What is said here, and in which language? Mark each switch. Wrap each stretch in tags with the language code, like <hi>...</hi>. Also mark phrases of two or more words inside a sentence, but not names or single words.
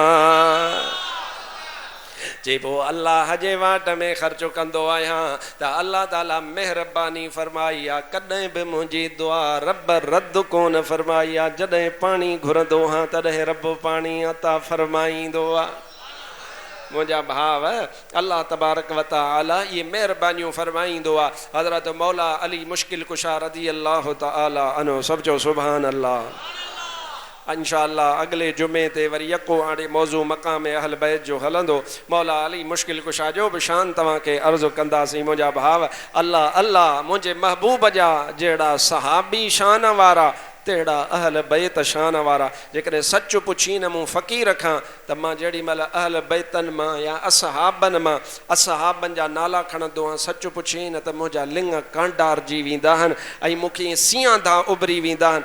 <sd>चइबो अल्लाह जे वाट में ख़र्चु कंदो आहियां त अल्लाह ताला महिरबानी फरमाई आहे। कॾहिं बि मुंहिंजी दुआ रब रद्द कोन फरमाई आहे। जॾहिं पाणी घुरंदो आहियां तॾहिं रब पाणी अता फरमाईंदो आहे। मुंहिंजा भाव, अल्लाह</sd> <ar>تبارك وتعالى</ar> <sd>ये महिरबानियूं फरमाईंदो आहे। हज़रत मौला अली मुश्किल कुशा</sd> <ar>رضي الله تعالى عنه</ar> <sd>सब जो</sd> <ar>سبحان الله.</ar> <sd>इंशाअल्लाह अगले जुमे ते वरी यको हाणे मौज़ू मक़ाम अहल बैत जो हलंदो। मौला अली मुश्किल कुशा जो बि शान तव्हांखे अर्ज़ु कंदासीं। मुंहिंजा भाव, अल्लाह अल्लाह मुंहिंजे महबूब जा जहिड़ा सहाबी शान वारा तेड़ा अहल बैत शान वारा जेकॾहिं सच पुछी न मूं फ़क़ीर खां त मां जेॾी महिल अहल बैतनि मां या असहाबनि मां असहाबनि जा नाला खणंदो आहियां सच पुछी न त मुंहिंजा लिंग कांडारजी वेंदा आहिनि ऐं मूंखे ईअं सियादा उभरी वेंदा आहिनि।</sd>